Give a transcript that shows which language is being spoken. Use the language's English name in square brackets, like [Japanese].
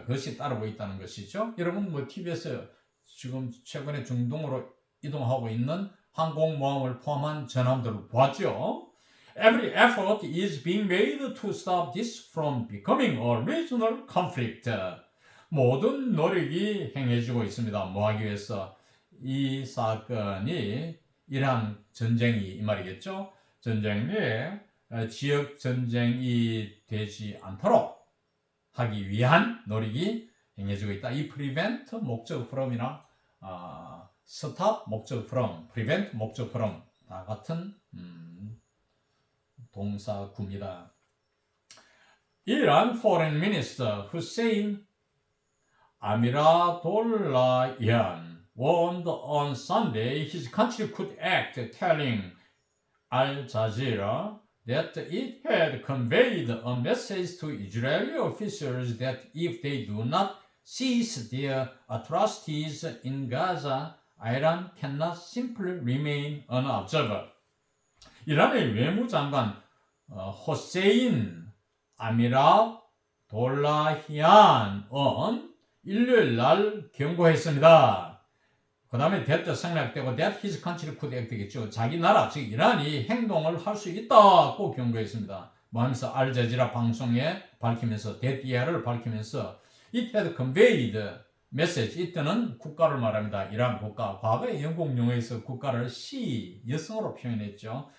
[Korean] 그것이 따르고 있다는 것이죠. 여러분 뭐 TV에서 지금 최근에 중동으로 이동하고 있는 항공모함을 포함한 전함들을 보았죠. [English] Every effort is being made to stop this from becoming a regional conflict. [Korean] 모든 노력이 행해지고 있습니다. 뭐 하기 위해서? 이 사건이 이란 전쟁이 이 말이겠죠. 전쟁이 지역 전쟁이 되지 않도록 하기 위한 노력이 행해지고 있다. 이 prevent 목적 from이나 stop 목적 from, prevent 목적 from 다 같은 동사구입니다. [English] Iran Foreign Minister Hussein Amirabdollahian warned on Sunday his country could act, telling Al Jazeera that it had conveyed a message to Israeli officials that if they do not cease their atrocities in Gaza, Iran cannot simply remain an observer. [Korean] 이란의 외무장관 호세인 아미라돌라히안은 일요일 날 경고했습니다. 그 다음에 [English] that [Korean] 생략되고 [English] that his country could act [Korean] 되겠죠. 자기 나라, 즉 이란이 행동을 할 수 있다고 경고했습니다. 뭐 하면서 알자지라 방송에 밝히면서 that year를 밝히면서 [English] it had conveyed message. [Korean] 이때는 국가를 말합니다. 이란 국가. 과거에 영국 용어에서 국가를 she, 여성으로 표현했죠.